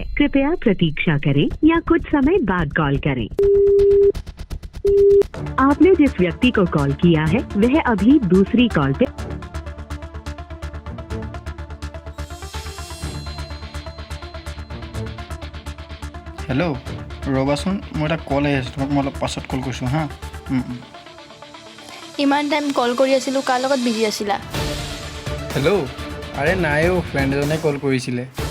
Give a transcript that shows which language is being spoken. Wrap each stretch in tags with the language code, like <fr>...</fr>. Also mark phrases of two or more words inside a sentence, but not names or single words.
<hi>कृपया प्रतीक्षा करें या कुछ समय बाद कॉल करें। आपने जिस व्यक्ति को कॉल किया है वह अभी दूसरी कॉल पे।</hi> <as>হেল্ল', ৰ'বাচোন, মোৰ এটা কল আহি আছে, তোমাক মই অলপ পাছত কল কৰিছোঁ হা। ইমান টাইম কল কৰি আছিলোঁ, কাৰ লগত বিজি আছিলা? হেল্ল', আৰে নাই ফ্ৰেণ্ড এজনে কল কৰিছিলে।</as>